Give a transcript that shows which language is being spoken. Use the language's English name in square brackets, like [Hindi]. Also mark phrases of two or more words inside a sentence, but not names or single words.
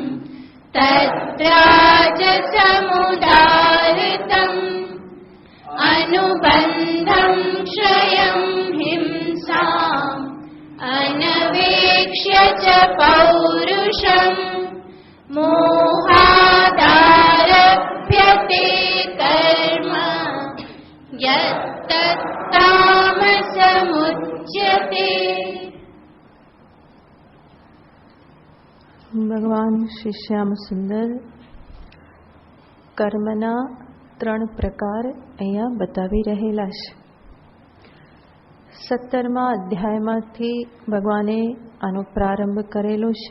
[Sanskrit] तद्राजसमुदाहृतम् अनुबन्धं क्षयं हिंसाम् अनवेक्ष्य च पौरुषम् मोहादारभ्यते कर्म यत्तत्तामसमुच्यते। [Gujarati] ભગવાન શ્રી શ્યામ સુંદર કર્મના 3 પ્રકાર અહીંયા બતાવી રહેલા છે। 17મા અધ્યાયમાંથી ભગવાને આનો પ્રારંભ કરેલો છે।